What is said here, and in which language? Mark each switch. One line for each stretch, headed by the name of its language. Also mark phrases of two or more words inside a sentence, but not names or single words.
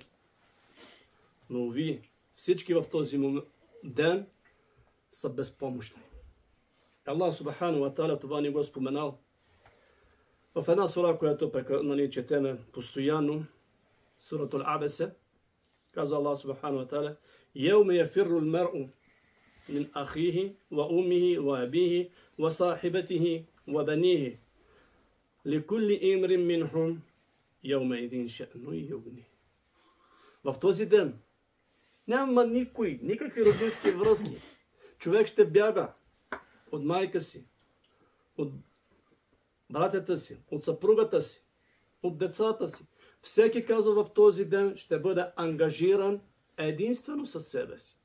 Bulgarian: Но вие, всички в този ден са безпомощни.
Arabic: الله سبحانه وتعالى
Bulgarian: това ни го споменал в една сура, която четеме постоянно, суратул Абесе. Каза
Arabic: الله سبحانه وتعالى: "يوم يفر المرء من أخيه وأمه وأبيه وصاحبته وبنيه لكل امرئ منهم يومئذ شأن يغني."
Bulgarian: В този ден няма никакви родински връзки. Човек ще бяга от майка си, от братята си, от съпругата си, от децата си. Всеки, казва, в този ден ще бъде ангажиран единствено със себе си.